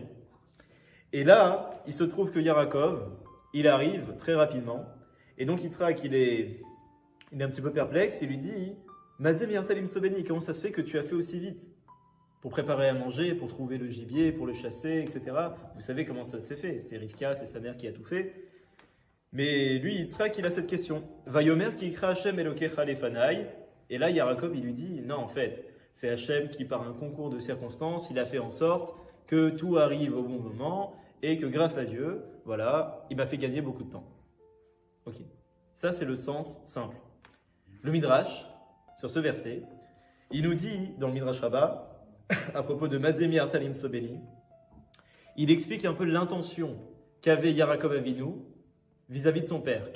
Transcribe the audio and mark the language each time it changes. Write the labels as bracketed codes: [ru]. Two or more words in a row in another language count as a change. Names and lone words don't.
[fr] Et là, il se trouve que Yarakov, il arrive très rapidement, et donc Yitzhak, il est un petit peu perplexe, il lui dit, [he] מה זה מהרת למצוא בני, [fr] comment ça se fait que tu as fait aussi vite pour préparer à manger, pour trouver le gibier, pour le chasser, etc. Vous savez comment ça s'est fait. C'est Rivka, c'est sa mère qui a tout fait. Mais lui, Yitzhak, il a cette question. [he] ויאמר כי הקרה ה' אלהיך לפני. [fr] Et là, Yarakov, il lui dit, non, en fait, c'est Hashem qui, par un concours de circonstances, il a fait en sorte que tout arrive au bon moment et que grâce à Dieu, voilà, il m'a fait gagner beaucoup de temps. Ok. Ça, c'est le sens simple. Le Midrash, sur ce verset, il nous dit, dans le Midrash Rabbah, à propos de [he] מה זה מהרת למצוא בני, [fr] il explique un peu l'intention qu'avait Yarakov Avinu vis-à-vis de son père.